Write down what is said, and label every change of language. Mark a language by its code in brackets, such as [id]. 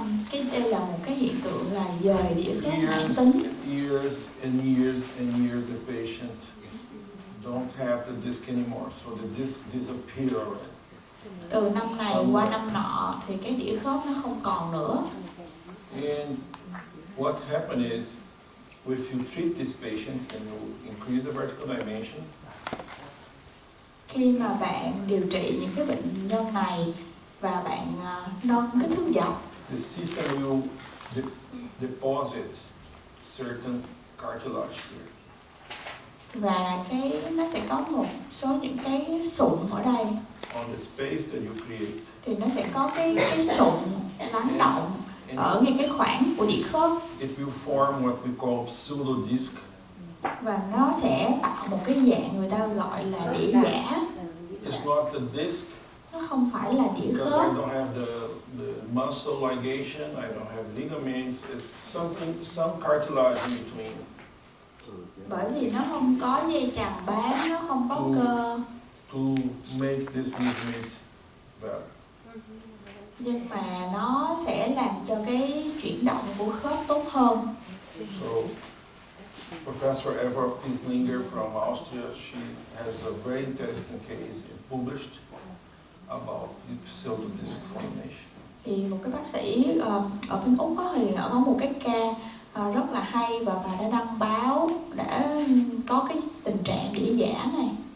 [vi] Cái đây là một cái hiện tượng là dời đĩa khớp mãn tính. [en] Years and years and years the patient don't have the disc anymore, so the disc disappear already. [vi] Từ năm này qua năm nọ thì cái đĩa khớp nó không còn nữa. [en] And what happened is, if you treat this patient and you increase the vertical dimension, [vi] khi mà bạn điều trị những cái bệnh nhân này và bạn nâng kích thước dọc, [en] the system will deposit certain cartilage here. [vi] và nó sẽ có một số những cái sụn ở đây. [en] On the space that you create. [vi] Thì nó sẽ có cái sụn lắng động ở ngay cái khoảng của đĩa khớp. [en] It will form what we call pseudo disc. [vi] Và nó sẽ tạo một cái dạng người ta gọi là đĩa giả. [en] It's not the disc. [vi] Nó không phải là đĩa [en] Because [vi] khớp. [en] I don't have the muscle ligation, I don't have ligaments. It's some cartilage in between. [vi] Bởi vì nó không có dây chằng bám, nó không có cơ. [en] To make this movement better. [vi] Nhưng mà nó sẽ làm cho cái chuyển động của khớp tốt hơn. [en] So, Professor Eva Pieslinger from Austria, she has a very interesting case published about the pseudodisc formation. [vi] Thì một cái bác sĩ ở bên Úc thì có một cái ca rất là hay và bà đã đăng báo đã có cái tình trạng đĩa giả này.